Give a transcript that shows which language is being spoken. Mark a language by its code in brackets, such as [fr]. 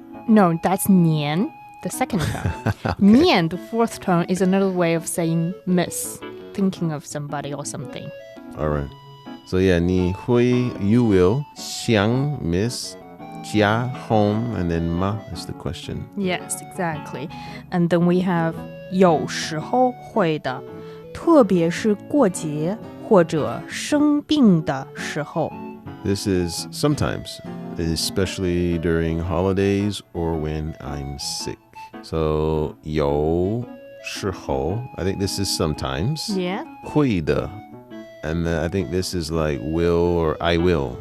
[en] No, that's 年, the second tone. 念, the fourth tone, is another way of saying miss, thinking of somebody or something. All right. So yeah, 你会, you will, 想, miss, 家, home, and then 吗 is the question. Yes, exactly. [zh] And then we have 有时候会的，特别是过节或者生病的时候。 [en] This is sometimes, especially during holidays or when I'm sick. So 有时候, I think this is sometimes. Yeah. 会的, and then I think this is like will or I will.